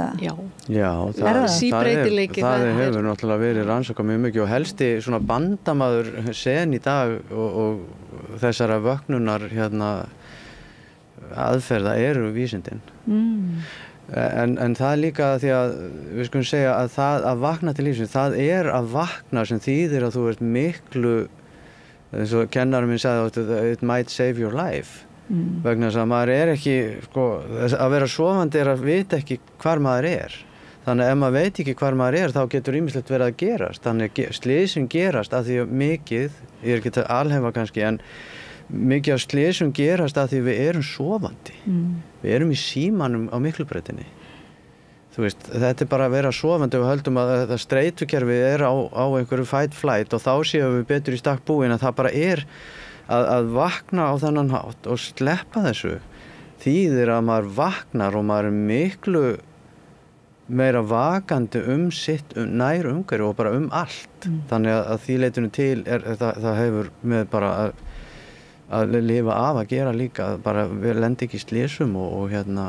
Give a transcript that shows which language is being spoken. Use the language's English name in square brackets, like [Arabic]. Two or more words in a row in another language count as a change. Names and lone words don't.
[Icelandic] Já, það hefur náttúrulega verið rannsakað mjög mikið og helsti svona bandamaður sen í dag og þessara vöknunar aðferða eru vísindin. En það er líka því að við skulum segja að það að vakna til lífsins, það er að vakna sem þýðir að þú ert miklu, eins og kennarinn minn sagði, [English] it might save your life. [Icelandic] Vegna þess að maður er ekki, sko, að vera sofandi er að vita ekki hvar maður er. Þannig að ef maður veit ekki hvar maður er, þá getur ýmislegt verið að gerast. Þannig að slysin gerast að því mikið, ég er ekki að alhæfa kannski, en mikið af slysum gerast að því við erum sofandi. Við erum í símanum á Miklubrautinni. Þú veist, þetta bara að vera sofandi og höldum að þetta streitukerfi á einhverju [English] fight flight [Icelandic] og þá séum við betur í stakk búin að það bara að vakna á þennan hátt og sleppa þessu þýðir að maður vaknar og maður er miklu meira vakandi sitt nær umhverfi og bara allt. Þannig að því leitinu til það hefur með bara að lifa af að gera líka, bara við lendi ekki í slysum og hérna